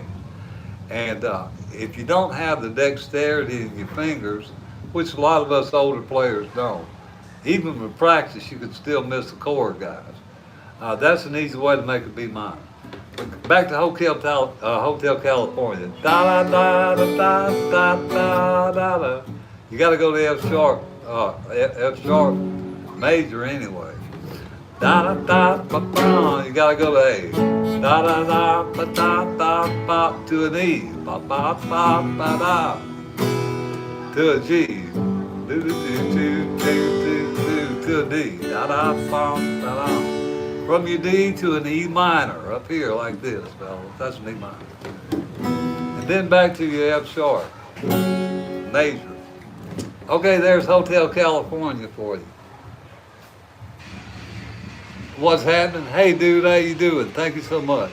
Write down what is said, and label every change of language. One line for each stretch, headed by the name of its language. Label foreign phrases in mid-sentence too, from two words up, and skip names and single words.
English: And if you don't have the dexterity in your fingers, which a lot of us older players don't, even with practice, you can still miss the chord, guys. That's an easy way to make a B minor. But back to Hotel California. Da da da da da da da da. You got to go to F sharp, F sharp major anyway. Da da da ba ba. You got to go to A. Da da da ba da da ba to an E. Ba ba ba ba da to a G. Do do do do do do to a D. Da da ba da da. From your D to an E minor up here like this, fellas. That's an E minor. And then back to your F sharp major. Okay, there's Hotel California for you. What's happening? Hey, dude, how you doing? Thank you so much.